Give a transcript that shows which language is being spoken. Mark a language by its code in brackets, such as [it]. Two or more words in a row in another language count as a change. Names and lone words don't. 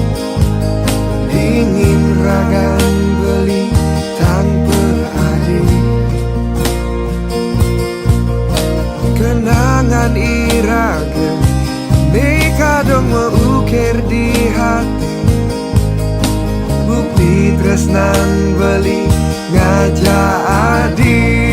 [ban] Dingin ragan beli tanpa adi. Kenangan iraga, ni kadung [id] mengukir di hati. [ban] Bukti tresnan beli ngajak adi.